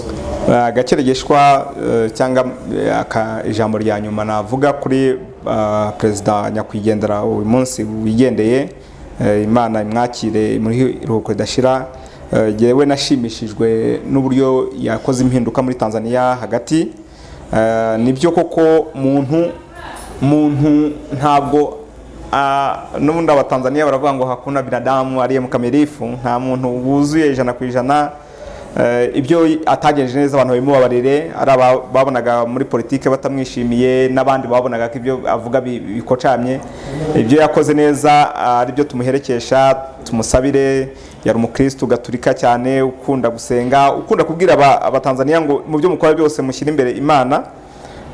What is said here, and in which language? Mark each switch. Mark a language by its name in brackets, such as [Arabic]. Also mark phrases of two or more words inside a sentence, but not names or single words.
[Kinyarwanda] Agakeregeshwa cyangwa ijambo rya nyuma navuga kuri perezida nyakwigendera uyu munsi wigendeye, Imana imwakire muri iruhuko ridashira. Yewe nashimishijwe n'uburyo yakoze impinduka muri Tanzania hagati. Nibyo koko muntu ntabwo n'ubundi abatanzania baravuga ngo [Swahili] hakuna binadamu aliye mkamilifu, [Kinyarwanda] nta muntu wuzuye 100%. Ibyo atagejeje neza abantu barimo babarere, ari babonaga muri politike batamwishimiye, n'abandi babonaga ko ibyo avuga bikocamye. Ibyo yakoze neza ari byo tumuherekesha, tumusabire. Yari umukristo gaturika cyane, ukunda gusenga, ukunda kubwira abatanzania ngo mu byo mukora byose mushyira imbere Imana.